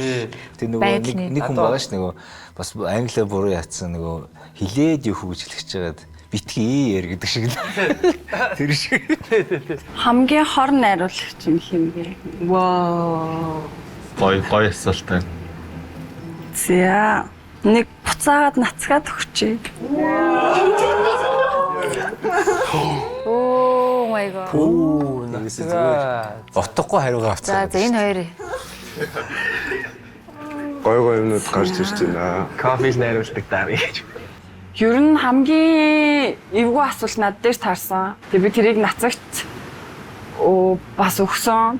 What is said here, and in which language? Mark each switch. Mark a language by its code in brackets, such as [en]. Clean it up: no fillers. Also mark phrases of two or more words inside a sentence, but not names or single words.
[mn] тэр нөгөө нэг хүн байгаа ш нөгөө бас англиар буруу яатсан нөгөө хилээд юу гэж хэлчихэж байгаад битгий яар гэдэг шиг л. Тэр шиг. Хамгийн хор найруулагч юм хэмгээ. Вау. Гой асуултаа. За. Нэг буцаагаад нацгаад өгчээ. [en] Oh my god. [mn] Утгагүй хариугаа авцгаа. За энэ хоёр Гой юмнууд гарч ирж байна. Кофег найруулдаг даа гэж. Ер нь хамгийн эвгүй асуулт над дээр таарсан. Тэгээ би тэрийг нацагт бас өгсөн.